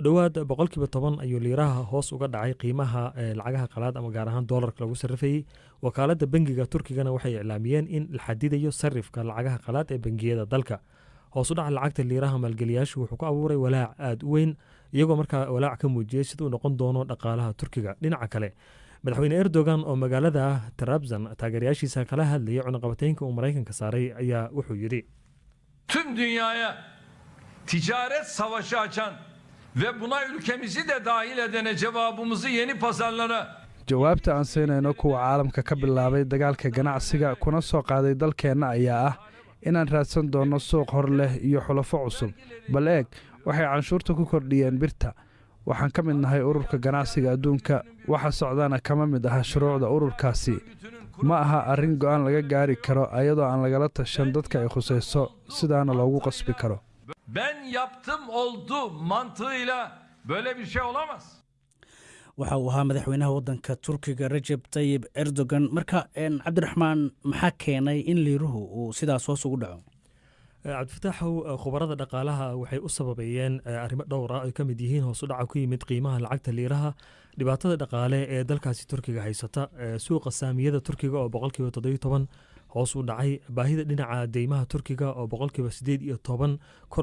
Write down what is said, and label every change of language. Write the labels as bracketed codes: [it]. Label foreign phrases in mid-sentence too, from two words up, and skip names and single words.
[so] dhawaad 10% ayuu liiraha hoos uga dhacay qiimaha lacagaha qalaad ama gaar ahaan doolarka lagu sarrifayay wakaaladda bangiga Turkigana waxay iclaamiyeen in la xadidayo sarrifka lacagaha qalaad ee bangiyada dalka hoos u dhaca lacagta liiraha maalgeliyaashu wuxuu ku abuuray walaac aad u weyn iyagoo markaa walaac ka muujiyay siduu noqon doono dhaqaalaha Turkiga dhinaca kale madaxweyne Erdogan oo magaalada Trabzon taageerayaashiisa kala hadlayay cunaqabataynka uu Mareykanka saaray ayaa wuxuu yiri [tr] tüm dünyaya ticaret savaşı açan ve buna ülkemizi de dahil edene cevabımızı yeni pazarlara. [so] jawaabta aan siinayno kuwa caalamka ka bilaabay dagaalka ganacsiga kuna soo qaaday dalkeenna ayaa ah inaan raadsan doono suuq hor leh iyo xulafo cusub bal eeg waxay canshuurta ku kordhiyeen birta waxaan ka mid nahay ururka ganacsiga adduunka waxa socdana kama mid aha shuruucda ururkaasi ma aha arrin go'aan laga gaari karo ayadoo aan lagala tashan dadka ay khusayso sidaana loogu qasbi karo [tr] Ben yaptım oldu mantığıyla böyle bir şey olamaz. [so] waxa uu ahaa madaxweynaha waddanka turkiga Recep Tayyip Erdogan marka cabdiraxmaan maxaa keenay in liiruhu uu sidaas hoos ugu dhaco cabdifataxow khubarada dhaqaalaha waxay u sababeeyeen arrimo dhowra ay ka mid yihiin hoos u dhaca ku yimid qiimaha lacagta liiraha dhibaatada dhaqaale ee dalkaasi turkiga haysata suuqa saamiyada turkiga oo boqolkiiba 17 hoos u dhacay baahida dhinaca deymaha turkiga oo boqolkiiba 18 kor